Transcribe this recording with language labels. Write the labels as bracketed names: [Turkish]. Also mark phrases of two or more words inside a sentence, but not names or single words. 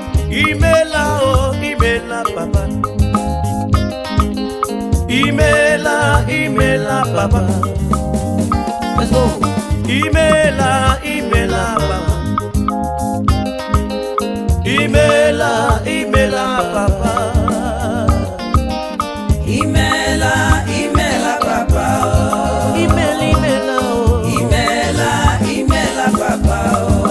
[Igbo] Imela, oh, imela, papa. Imela, imela, [English] papa. Let's go. [Igbo] Imela, imela, papa. Imela, imela, papa. Imeela, imeela, Papa, o. Imeela, imeela, o. Imeela, imeela, Papa, o.